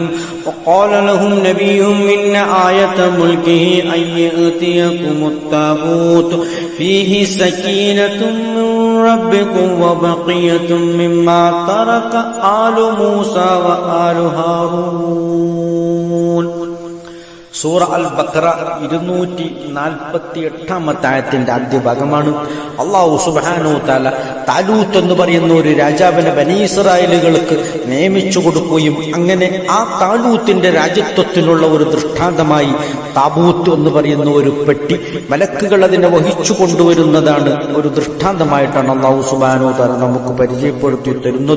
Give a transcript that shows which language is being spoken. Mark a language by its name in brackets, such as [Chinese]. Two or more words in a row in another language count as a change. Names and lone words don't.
[Arabic] وقال لهم نبيهم إن آية ملكه أن يأتيكم التابوت فيه سكينة من ربكم وبقية مما ترك آل موسى وآل هارون. [Malayalam] സൂറ അൽ ബഖറ 248 ആയത്തിന്റെ ആദ്യ ഭാഗമാണ്. അല്ലാഹു [Arabic] سبحانه وتعالى [Malayalam] താലൂത്ത് എന്ന് പറയുന്ന ഒരു രാജാവിനെ ബനീ ഇസ്രായേലുകൾക്ക് നിയമിച്ചു കൊടുക്കുകയും അങ്ങനെ ആ താലൂത്തിന്റെ രാജ്യത്വത്തിനുള്ള ഒരു ദൃഷ്ടാന്തമായി താബൂത്ത് എന്ന് പറയുന്ന ഒരു പെട്ടി മലക്കുകൾ അതിനെ വഹിച്ചു കൊണ്ടുവരുന്നതാണ് ഒരു ദൃഷ്ടാന്തമായിട്ടാണ് അല്ലാഹു [Arabic] سبحانه وتعالى [Malayalam] നമുക്ക് പരിചയപ്പെടുത്തി തരുന്നത്.